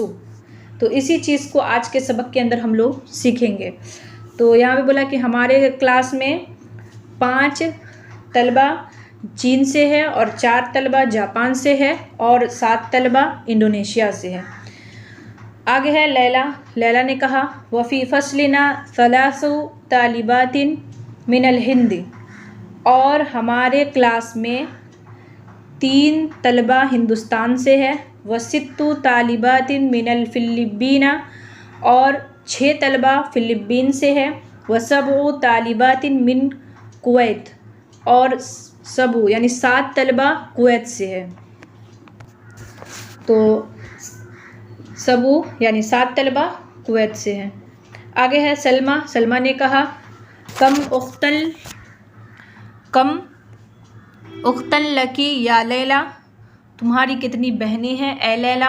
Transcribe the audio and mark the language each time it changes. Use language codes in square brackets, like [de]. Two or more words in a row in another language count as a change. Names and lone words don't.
[hi] तो इसी चीज़ को आज के सबक के अंदर हम लोग सीखेंगे। तो यहाँ पे बोला कि हमारे क्लास में 5 तलबा चीन से है और 4 तलबा जापान से है और 7 तलबा इंडोनेशिया से है। आगे है लैला ने कहा, [ar] وفي فصلنا ثلاث طالبات من الهند, [hi] और हमारे क्लास में 3 तलबा हिंदुस्तान से है। [ar] وست طالبات من الفلبين, [hi] और 6 तलबा फ़िलिपीन से है। [ar] وسبع طالبات من الكويت, [hi] और सबू यानी 7 तलबा कुवैत से है। तो सबू यानी 7 तलबा कुवैत से हैं। आगे है सलमा ने कहा, [ar] كم أختا لك يا ليلى, [hi] तुम्हारी कितनी बहनें हैं ए लैला?